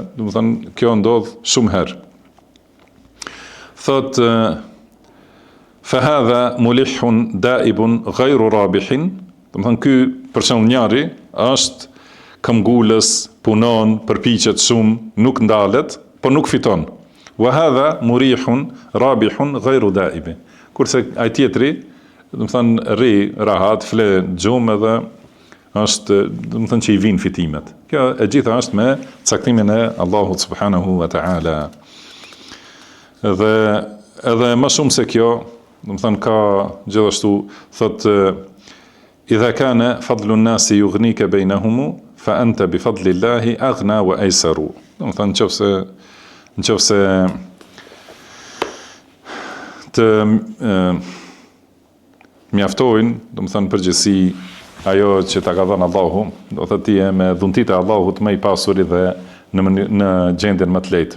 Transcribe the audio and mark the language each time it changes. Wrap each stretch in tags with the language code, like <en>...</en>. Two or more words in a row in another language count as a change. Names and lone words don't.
<sq>Do të thonë kjo ndodh shumë herë. Thotë</sq> <ar>فهذا ملح دائب غير رابح,</ar> <sq>do të thonë ky për shembull njëri është këmbgulës, punon, përpiqet shumë, nuk ndalet, por nuk fiton.</sq> <ar>وهذا مريح رابح غير دائب.</ar> <sq>Kurse ai tjetri, do të thonë rri rahat, fle gjumë edhe është, do të thonë që i vijnë fitimet. Kjo e gjitha është me caktimin e Allahut</sq> <ar>سبحانه وتعالى.</ar> <sq>Edhe më shumë se kjo, do të thënë ka gjithashtu, thotë</sq> <ar>إذا كان فضل الناس يغنيك بينهم فأنت بفضل الله أغنى وأيسر.</ar> <sq>Do të thonë nëse të mjaftojnë, do të thonë përgjithësi ajo që ta ka dhënë Allahu, do të thotë ti je me dhuntitë e Allahut më i pasuri dhe në gjendjen më të lehtë.</sq>